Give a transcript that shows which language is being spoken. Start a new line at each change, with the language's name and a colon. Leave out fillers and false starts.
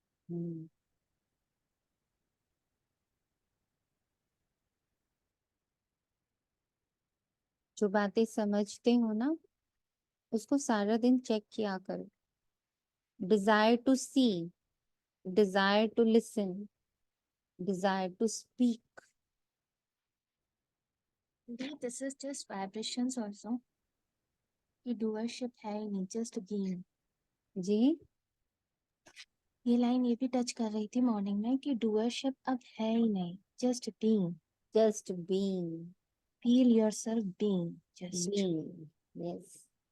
Hindi: हम्म, जो बातें समझते हो ना, उसको सारा दिन चेक किया करो।
English: Desire to see, desire to listen, desire to speak. This is just vibrations also.
Hindi: कि doership है ही नहीं,
English: just being.
Hindi: जी, ये लाइन ये भी टच कर रही थी मॉर्निंग में कि doership अब है ही नहीं,
English: just being. Just being, Feel yourself being, just. Being, yes.